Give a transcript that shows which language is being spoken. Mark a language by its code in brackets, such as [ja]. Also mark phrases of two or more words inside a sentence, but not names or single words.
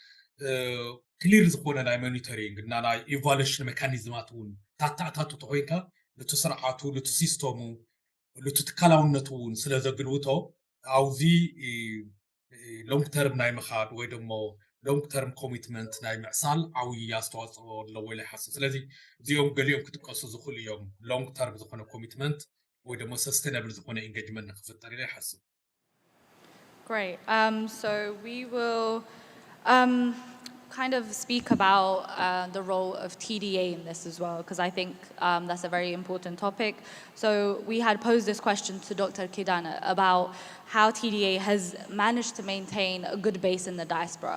[ti] ክሊር ዝኾነ ናይ ሞኒተሪንግ እና ናይ ኢቫሉዌሽን ሜካኒዝማት እውን ታታእታቱ ተኮይንካ ነቲ ስርዓቱ ነቲ ሲስተሙ ነቲ ትካላውነቱ እውን ስለ ዘግልውቶ ኣብዚ [en] long term [ti] ናይ ምኻድ ወይ ደሞ [en] long term commitment [ti] ናይ ምዕሳል ዓብዪ ኣስተዋፅኦ ኣለዎ ኢለ ይሓስብ ስለዚ እዚኦም ገሊኦም ክጥቀሱ ዝኽእሉ እዮም [en] long term [ti] ዝኾነ ኮሚትመንት ወይ ደሞ ሰስተነብል ዝኾነ ኢንጌጅመንት ንክፍጠር ኢለ ይሓስብ [en] Great. So we will kind of speak about the role of TDA in this as well, because I think that's a very important topic. So we had posed this question to Dr. Kidane about how TDA has managed to maintain a good base in the diaspora.